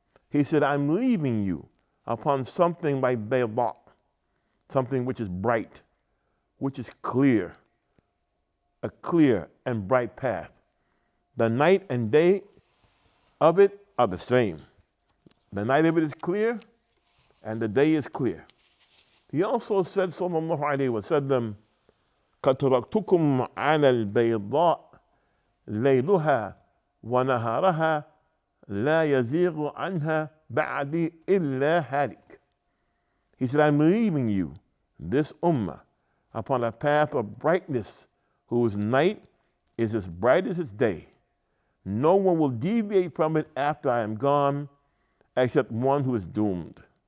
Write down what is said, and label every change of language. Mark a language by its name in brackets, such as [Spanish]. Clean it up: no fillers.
[English] He said, I'm leaving you upon something like bayda, something which is bright, which is clear, a clear and bright path. The night and day of it are the same. The night of it is clear and the day is clear. He also said, [Arabic] sallallahu alayhi wa sallam, قَدْ تَرَكْتُكُمْ عَلَى الْبَيْضَاءِ لَيْلُهَا وَنَهَارَهَا لَا يَزِيغُ عَنْهَا بَعْدِي إِلَّا هَالِكٌ. [English] He said, I'm leaving you, this ummah, upon a path of brightness, whose night is as bright as its day. No one will deviate from it after I am gone, except one who is doomed.